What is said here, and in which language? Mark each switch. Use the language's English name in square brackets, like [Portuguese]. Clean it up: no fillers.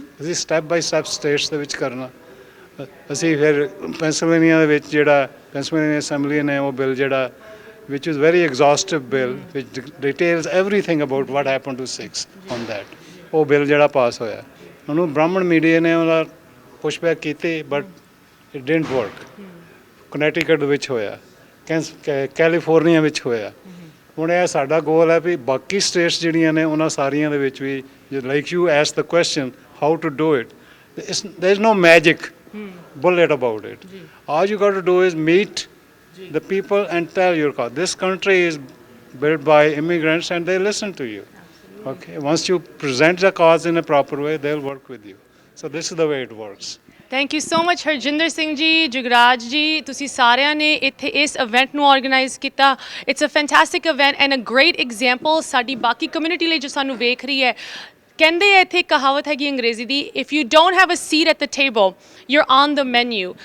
[Punjabi] ਅਸੀਂ step by step status ਦੇ ਵਿੱਚ ਕਰਨਾ। ਅਸੀਂ ਫਿਰ ਪੈਂਸਿਲਵੇਨੀਆ ਦੇ ਵਿੱਚ ਜਿਹੜਾ ਪੈਂਸਿਲਵੇਨੀਆ ਅਸੈਂਬਲੀ ਨੇ ਉਹ ਬਿੱਲ ਜਿਹੜਾ [English] which is very exhaustive bill which details everything about what happened to Sikhs on that, [Punjabi] ਉਹ ਬਿੱਲ ਜਿਹੜਾ ਪਾਸ ਹੋਇਆ ਉਹਨੂੰ ਬ੍ਰਾਹਮਣ ਮੀਡੀਆ ਨੇ ਉਹਦਾ ਪੁਸ਼ਬੈਕ ਕੀਤੀ, [English] But it didn't work. [Punjabi] ਕਨੈਟੀਕਟ ਵਿੱਚ ਹੋਇਆ, ਕੈਲੀਫੋਰਨੀਆ ਵਿੱਚ ਹੋਇਆ। ਹੁਣ ਇਹ ਸਾਡਾ ਗੋਲ ਹੈ ਵੀ ਬਾਕੀ ਸਟੇਟਸ ਜਿਹੜੀਆਂ ਨੇ ਉਹਨਾਂ ਸਾਰੀਆਂ ਦੇ ਵਿੱਚ ਵੀ, [English] Like you ask the question how to do it, there is no magic bullet about it. All you got to do is meet the people and tell your cause. This country is built by immigrants and they listen to you. Okay, once you present the cause in a proper way, they'll work with you. So this is the way it works. [Punjabi] Thank you so much Harjinder Singh ji, Jugraj ਜੀ, ਤੁਸੀਂ ਸਾਰਿਆਂ ਨੇ ਇੱਥੇ ਇਸ event ਨੂੰ organise ਕੀਤਾ। [English] it's a fantastic event and a great example [Punjabi] ਸਾਡੀ ਬਾਕੀ ਕਮਿਊਨਿਟੀ ਲਈ ਜੋ ਸਾਨੂੰ ਵੇਖ ਰਹੀ ਹੈ। ਕਹਿੰਦੇ ਆ ਇੱਥੇ ਕਹਾਵਤ ਹੈਗੀ ਅੰਗਰੇਜ਼ੀ ਦੀ, [English] If you don't have a seat at the table you are on the menu.